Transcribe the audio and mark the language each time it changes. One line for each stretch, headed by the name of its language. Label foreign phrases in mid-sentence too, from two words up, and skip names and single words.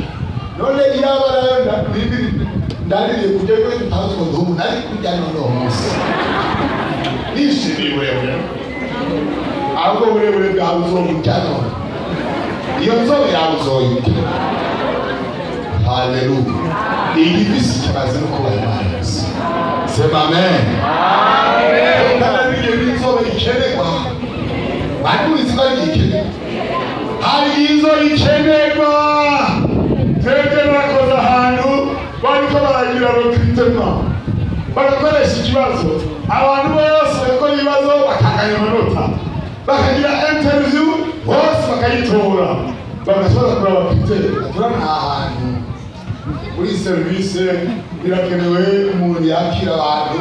Rundi: None iyaba ndaririye kujya kuri tutazi ngo ndubu nari kurya none uwo munsi nishimiye uburebure, ahubwo uburebure bwawe uzomurya none, iyo nzobe yawe uzoyirya. Haleluya! Igifisi kimaze no kuba Imana. Sema amen. Kandi n'inzobe ikenerwa, bakuzi ko ari ikenerwa. Hari inzobe ikenerwa. Twebwe bakoze ahantu bariko baragira recrutement, bagakoresha ikibazo, abantu bose bakora ibibazo bakanganya amanota, bakagira interview bose bakayitora, bagashobora kuraba bafite turana ahantu muri service birakenewe umuntu yakira abantu.